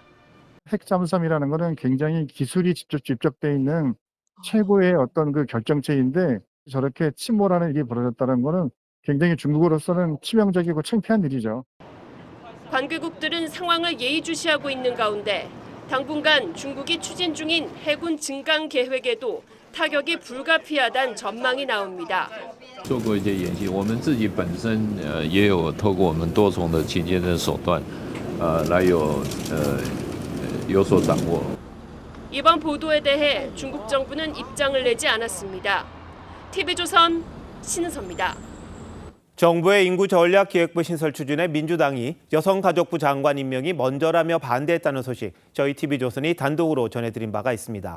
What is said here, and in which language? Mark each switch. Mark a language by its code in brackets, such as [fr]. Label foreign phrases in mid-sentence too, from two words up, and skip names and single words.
[ko] 핵 잠수함이라는 것은 굉장히 기술이 직접 집적돼 있는 최고의 어떤 그 결정체인데 저렇게 침몰하는 일이 벌어졌다는 것은 굉장히 중국으로서는 치명적이고 창피한 일이죠. 관계국들은 상황을 예의주시하고 있는 가운데 당분간 중국이 추진 중인 해군 증강 계획에도 타격이 불가피하다는 전망이 나옵니다. [zh] 做过一些演习，我们自己本身也有透过我们多重的勤俭的手段，来有所掌握。 [ko] 이번 보도에 대해 중국 정부는 입장을 내지 않았습니다. TV조선 신은서입니다. 정부의 인구전략기획부 신설 추진에 민주당이 여성가족부 장관 임명이 먼저라며 반대했다는 소식 저희 TV조선이 단독으로 전해드린 바가 있습니다.